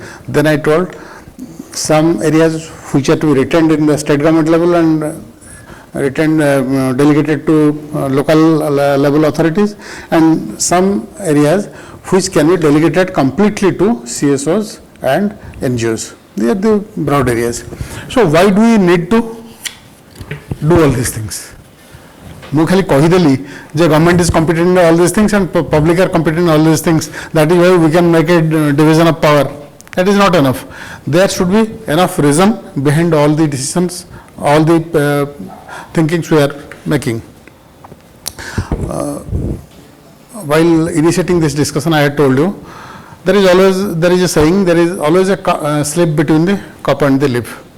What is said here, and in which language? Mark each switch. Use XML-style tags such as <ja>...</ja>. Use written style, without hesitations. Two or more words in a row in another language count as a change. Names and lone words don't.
<en>Then I told some areas which are to be retained in the state government level and delegated to local level authorities, and some areas which can be delegated completely to CSOs and NGOs. They are the broad areas. So why do we need to do all these things?</en> <or>ମୁଁ ଖାଲି କହିଦେଲି ଯେ</or> <en>government is competent in all these things and public are competent in all these things. That is why we can make a division of power. That is not enough. There should be enough reason behind all the decisions, all the thinkings we are making. While initiating this discussion, I had told you there is a saying, there is always a slip between the cup and the lip.</en>